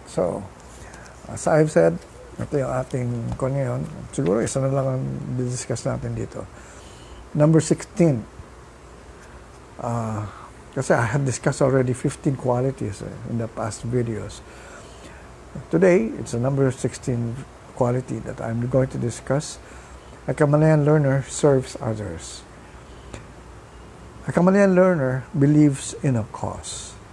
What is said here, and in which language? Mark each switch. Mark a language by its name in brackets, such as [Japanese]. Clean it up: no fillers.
[English] So, as I've said, [Filipino] ito yung ating ngayon. Siguro isa na lang ang discuss natin dito. [English] Number 16. Kasi I had discussed already 15 qualities in the past videos. Today, it's a number 16 quality that I'm going to discuss. A Kamalayan learner serves others. A Kamalayan learner believes in a cause.